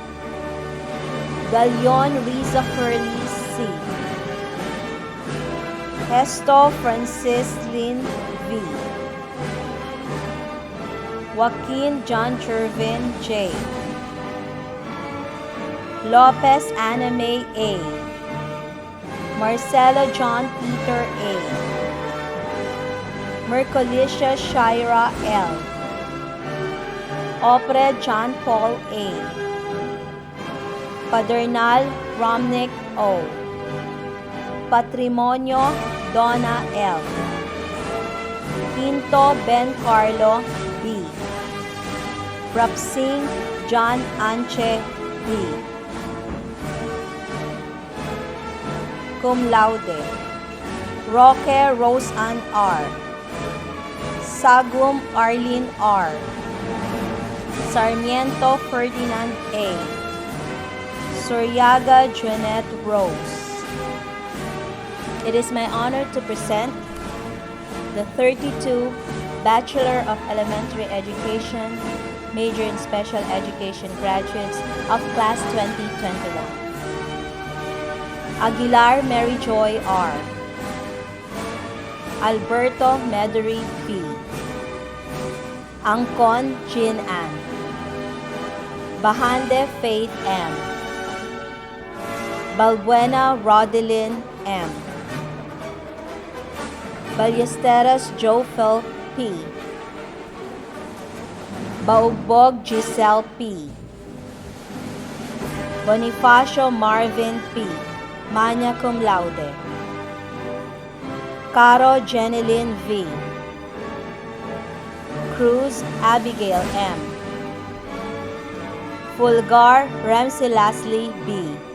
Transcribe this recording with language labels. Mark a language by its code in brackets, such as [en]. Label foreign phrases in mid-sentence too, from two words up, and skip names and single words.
[en] Galion Riza Curly C. Hesto Francis Lynn V. Joaquin John Chervin J. Lopez Anna May A. Marcelo John Peter A. Mercolicia Shira L. Opre John Paul A. Padernal Romnick O. Patrimonio Donna L. Quinto Ben Carlo B. Rapsing John Anche D. [la] Cum laude. [en] Roque Rose Ann R. Sagum Arlene R. Sarmiento Ferdinand A. Suryaga Jeanette Rose. It is my honor to present the 32 Bachelor of Elementary Education, major in Special Education graduates of Class 2021. Aguilar Mary Joy R. Alberto Medory P. Angkon Jin Ann. Bahande Faith M. Balbuena Rodelyn M. Ballesteros Jophel P. Baugbog Giselle P. Bonifacio Marvin P. [la] Magna cum laude. [en] Caro Jeneline V. Cruz Abigail M. Fulgar Ramsey Leslie B.